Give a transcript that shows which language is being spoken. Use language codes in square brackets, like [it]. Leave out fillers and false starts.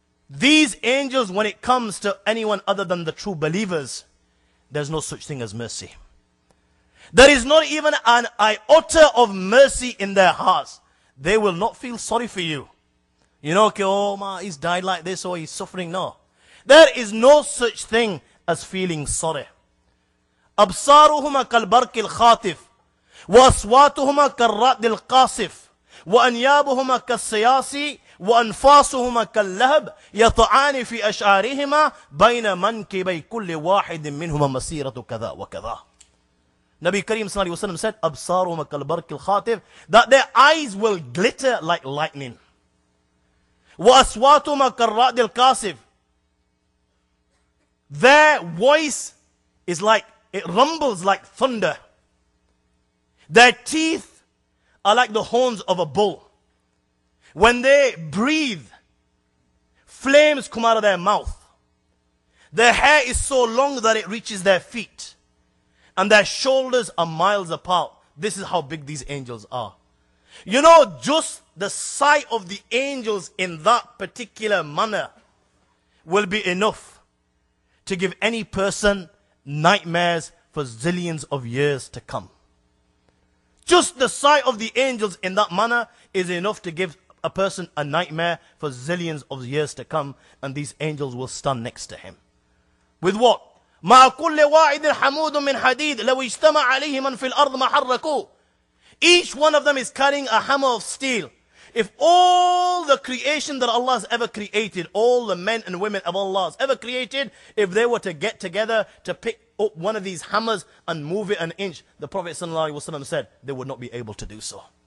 [en] These angels, when it comes to anyone other than the true believers, there's no such thing as mercy. There is not even an iota of mercy in their hearts. They will not feel sorry for you. You know, okay, oh man, he's died like this, or he's suffering. No. There is no such thing as feeling sorry. [ar] أبصارهما كالبرق الخاطف وأصواتهما كالرعد القاصف وأنيابهما كالصياص وأنفاسهما كاللهب يطعان في أشعارهما بين منكبي كل واحد منهما مسيرة كذا وكذا. [en] Nabi Kareem sallallahu alaihi wasallam said, [ar] أبصارهما كالبرق الخاطف, [en] that their eyes will glitter like lightning. [ar] وأصواتهما كالرعد القاصف, [en] their voice is like, it rumbles like thunder. Their teeth are like the horns of a bull. When they breathe, flames come out of their mouth. Their hair is so long that it reaches their feet. And their shoulders are miles apart. This is how big these angels are. You know, just the sight of the angels in that particular manner will be enough to give any person nightmares for zillions of years to come. Just the sight of the angels in that manner is enough to give a person a nightmare for zillions of years to come, and these angels will stand next to him. With what? [ar] مع كل واحد حمود من حديد لو اجتمع عليه من في الأرض ما حركوه. [en] Each one of them is carrying a hammer of steel. If all the creation that Allah has ever created, all the men and women of Allah has ever created, if they were to get together to pick up one of these hammers and move it an inch, the Prophet ﷺ said they would not be able to do so.